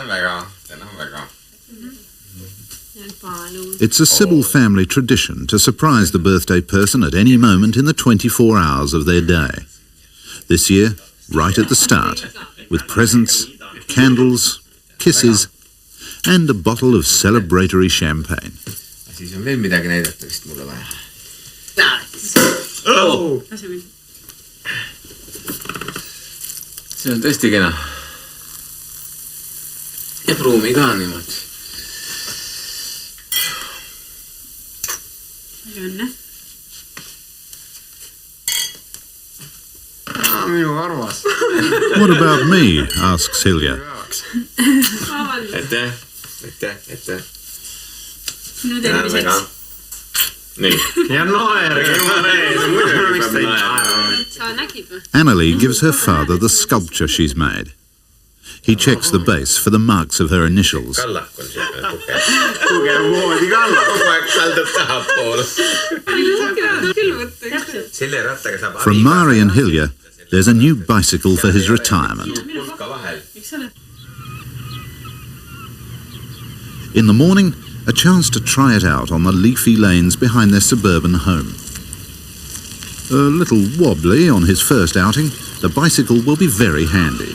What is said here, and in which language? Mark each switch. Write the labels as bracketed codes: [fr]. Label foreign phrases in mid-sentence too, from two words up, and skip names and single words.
[en] It's a Sibyl family tradition to surprise the birthday person at any moment in the 24 hours of their day. This year, right at the start, with presents, candles, kisses, and a bottle of celebratory champagne. [et] Siis on veel midagi näidata vist mulle vaja. See on tõesti kena. Ja pruumi ka niimoodi. Õnne. Minu arvas. [en] What about me? Asks Hilja. [et] Ette. Minu terviseks. Nii. Ja naerge, Sa nägid või? [en] Annalie gives her father the sculpture she's made. He checks the base for the marks of her initials. [et] Kallak on see tugev moodi kallak. Kogu aeg kaldab tahapoole. Selle rattaga saab [en] From Mari and Hilja, there's a new bicycle for his retirement. In the morning, a chance to try it out on the leafy lanes behind their suburban home. A little wobbly on his first outing, the bicycle will be very handy.